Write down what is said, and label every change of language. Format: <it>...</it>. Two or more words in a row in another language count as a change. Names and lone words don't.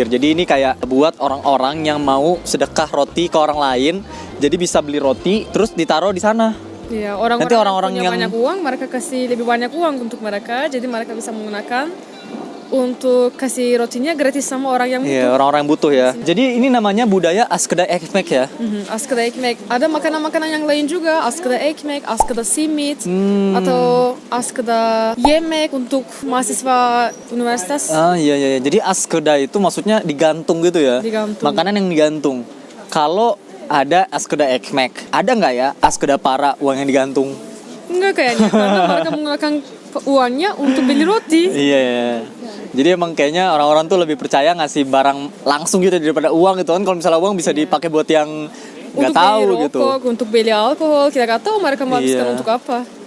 <id>Jadi ini kayak buat orang-orang yang mau sedekah roti ke orang lain, jadi bisa beli roti terus ditaruh di sana. Iya, Nanti orang-orang punya yang banyak uang, mereka kasih lebih banyak uang untuk mereka, jadi mereka bisa menggunakan untuk kasih rotinya gratis sama orang yang butuh. Iya, orang-orang yang butuh ya. Jadi ini namanya budaya</id> <tr>Askeda Ekmek</tr> <id>ya.</id> <tr>Askıda ekmek.</tr> <id>Ada makanan-makanan yang lain juga.</id> <tr>Askıda ekmek, askıda simit, atau askıda yemek</tr> <id>untuk mahasiswa universitas. Iya. Jadi Askeda itu maksudnya digantung gitu ya. Digantung. Makanan yang digantung. Kalau ada</id> <tr>Askeda Ekmek,</tr> <id>ada nggak ya</id> <tr>Askeda para</tr> <id>uang yang digantung? Enggak kayaknya, karena mereka menggunakan uangnya untuk beli roti. Iya. Jadi emang kayaknya orang-orang tuh lebih percaya ngasih barang langsung gitu daripada uang gitu kan. Kalau misalnya uang bisa dipakai buat yang nggak Untuk tahu beli gitu. rokok, untuk beli alkohol, kita nggak tahu mereka menghabiskan Iya. untuk apa.</id>